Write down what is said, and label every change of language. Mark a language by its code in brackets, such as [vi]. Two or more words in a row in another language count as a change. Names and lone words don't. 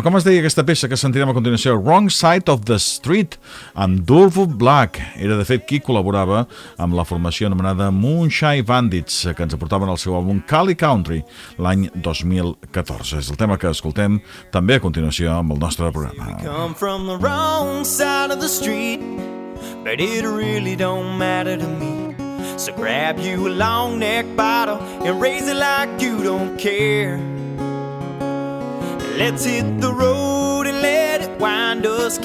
[ca] Com es deia aquesta peça que sentirem a continuació? Wrong Side of the Street, amb Durvo Black. Era, de fet, qui col·laborava amb la formació anomenada Moonshine Bandits, que ens aportaven el seu àlbum Cali Country l'any 2014. És el tema que escoltem també a continuació amb el nostre programa. [en] Come from the wrong side of the street, but it really don't matter to me. So grab you a long neck bottle and raise it like you don't care. Let's hit the road and let it wind us.